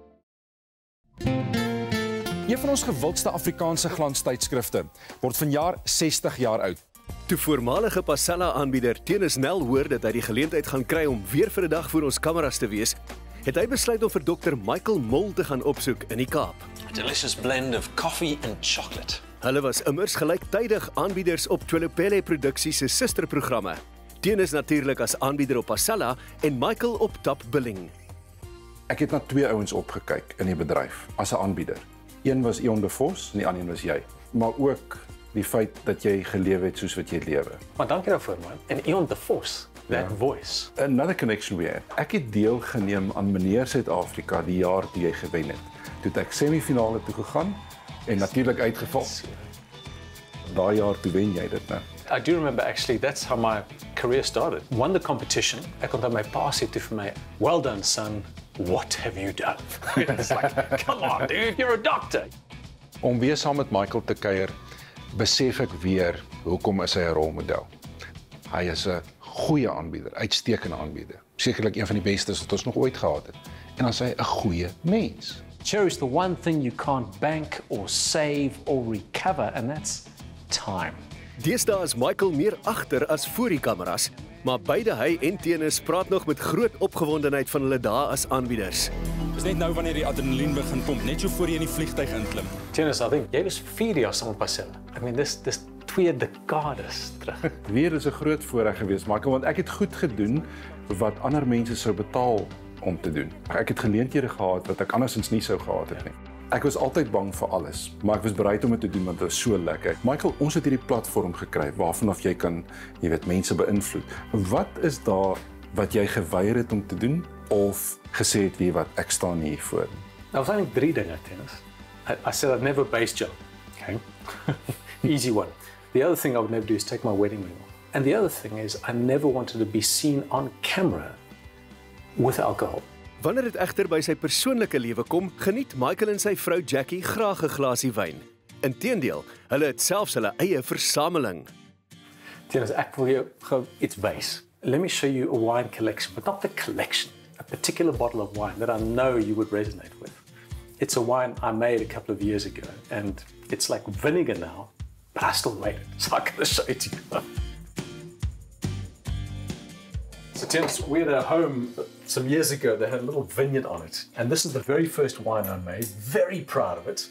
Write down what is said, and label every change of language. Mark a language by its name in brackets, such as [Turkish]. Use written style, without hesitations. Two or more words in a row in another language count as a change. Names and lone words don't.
[Afrikaans] Een van ons gewildste Afrikaanse glanstydskrifte word vanjaar 60 jaar oud. Toe voormalige Pasella-aanbieder Theunis Nel hoor dat hy die geleentheid gaan kry om weer vir 'n dag voor ons kameras te wees, het hy besluit om vir Dr Michael Mol te gaan opsoek in die Kaap. [English] A delicious blend of coffee and chocolate. [Afrikaans] Hulle was immers gelyktydig aanbieders op Twelopele Produksie se susterprogramme. Theunis natuurlik as aanbieder op Pasella en Michael op Top Billing. Ek het na 2 ouens opgekyk in die bedryf as 'n aanbieder. Een was Eon de Vos en die ander een was jy. Maar ook die feit dat jy gelewe het soos wat jy lewe. Maar dankie daarvoor man. [English] En Eon the Force, that voice. Another connection we have. [Afrikaans] Ek het deelgeneem aan meneer Suid-Afrika die jaar toe jy gewen het. Toe het ek semifinale toe gegaan en natuurlik uitgeval. Daai jaar toe wen jy dit nou. [English] I do remember actually that's how my career started. Won the competition. [Afrikaans] Ek onthou my pa sê toe vir my, [English] "Well done son, what have you done?" It's like, "Come on dude, you're a doctor." [Afrikaans] Om weer saam met Michael te kuier, besef ek weer hoekom is hy 'n rolmodel. Hy is 'n goeie aanbieder, uitstekende aanbieder. Sekerlik een van die bestes wat ons nog ooit gehad het. En dan is hy 'n goeie mens. [English] Cherish the one thing you can't bank or save or recover and that's time. [Afrikaans] Deesdae is Michael meer agter as voor die kameras, maar beide hy en Theunis praat nog met groot opgewondenheid van hulle dae as aanbieders. Dis net nou wanneer die adrenalien begin pomp, net so voor jy in die vliegtuig inklim. Theunis, [English] I think [Afrikaans] jy was 4 jaar saam met Pasella. [English] I mean [Afrikaans] dis 2 dekades terug. Weer is 'n groot voorreg geweest, Michael, want ek het goed gedoen wat ander mense sou betaal om te doen. Ek het geleenthede gehad wat ek andersins nie sou gehad het nie. Ek was altyd bang vir alles, maar ek was bereid om dit te doen want dit was so lekker. Michael, ons het hierdie platform gekry waarvanaf jy kan, jy weet, mense beïnvloed. Wat is daar wat jy geweier het om te doen of gesê het wie wat ek staan hier voor? Daar was eintlik 3 dinge, Theunis. [English] I said I'd never base jump. Okay. Easy one. The other thing I would never do is take my wedding ring off. And the other thing is I never wanted to be seen on camera with alcohol. [Afrikaans] Wanneer dit egter by sy persoonlike lewe kom, geniet Michael en sy vrou Jackie graag 'n glasie wyn. Inteendeel, hulle het selfs hulle eie versameling. Theunis, ek wil jou gou iets wys. [English] Let me show you a wine collection, but not the collection. A particular bottle of wine that I know you would resonate with. It's a wine I made a couple of years ago, and it's like vinegar now, but I still made it, so I'm going to show it to you. So Theunis, we had a home some years ago that had a little vineyard on it, and this is the very first wine I made, very proud of it.